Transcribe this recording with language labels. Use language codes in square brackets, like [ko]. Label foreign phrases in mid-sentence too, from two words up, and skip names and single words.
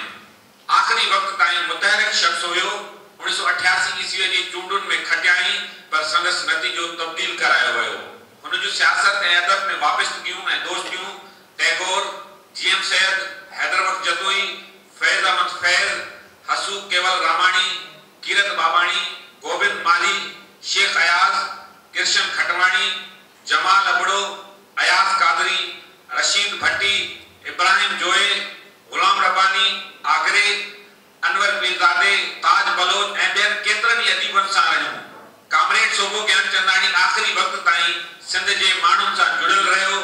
[sd] आख़िरी वक़्त ताईं मुतहरिक शख़्स हुयो, 1988 ईस्वीअ जी चूंडुनि में खटियाई, पर संदसि नतीजो तब्दील करायो वियो। हुन जूं सियासत ऐं अदब में वाबस्तगियूं ऐं दोस्तियूं टैगोर, जीएम सैयद, हैदर वक्त जतोई, फैज़ अहमद फैज़, हसूब केवल रामाणी, कीरत बाबाणी, गोविंद माली, शेख अयाज, कृष्ण खटवाणी, जमाल अबड़ो, अयाज कादरी, रशीद भट्टी, इब्राहिम जोए, गुलाम रब्बानी, आगरे, अनवर पीरजादे, ताज बलोच ऐं ॿियनि केतिरनि ई अदीबनि सां रहियूं। कामरेड सोबो ज्ञानचंदानी आख़िरी वक़्त ताईं सिंध जे माण्हुनि सां जुड़ियल रहियो।